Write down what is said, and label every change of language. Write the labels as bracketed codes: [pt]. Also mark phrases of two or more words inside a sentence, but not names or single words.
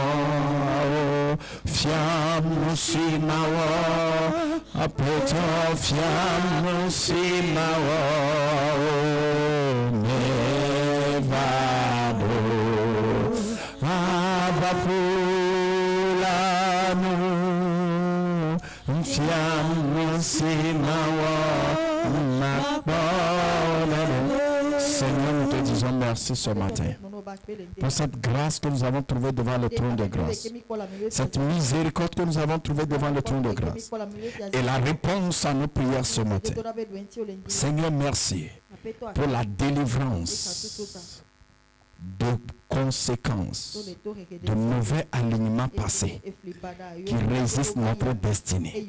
[fr] fiam simawo apoto fiam simawo nevado abafulanu fiam simawo nakbonane. Seigneur, nous te disons merci ce matin pour cette grâce que nous avons trouvée devant le trône de grâce, cette miséricorde que nous avons trouvée devant le trône de grâce et la réponse à nos prières ce matin. Seigneur, merci pour la délivrance de conséquences de mauvais alignements passés qui résistent notre destinée.